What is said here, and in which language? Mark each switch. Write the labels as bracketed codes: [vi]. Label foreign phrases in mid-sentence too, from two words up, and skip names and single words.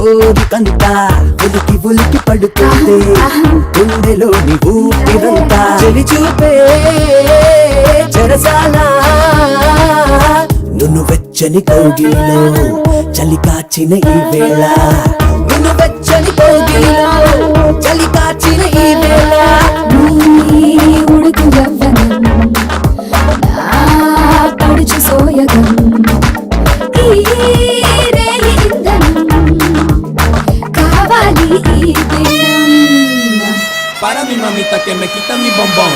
[te] కోరికంతా ఉలికి ఉలికి పడుతుంది గుండెలో ఊపిరంతా చెలి చూపే చెరసాలా నువ్వు వెచ్చని కౌగిలిలో చలి కాచిన ఈ వేళ నువ్వు వెచ్చని కౌగిలిలో చలి కాచిన ఈ వేళ ఉడుకు యవ్వనం నా పడుచు సోయగం ఈ రేయి ఇంధనం కావాలి ఈ దినం [es] Para mi mamita que me quita mi bombón.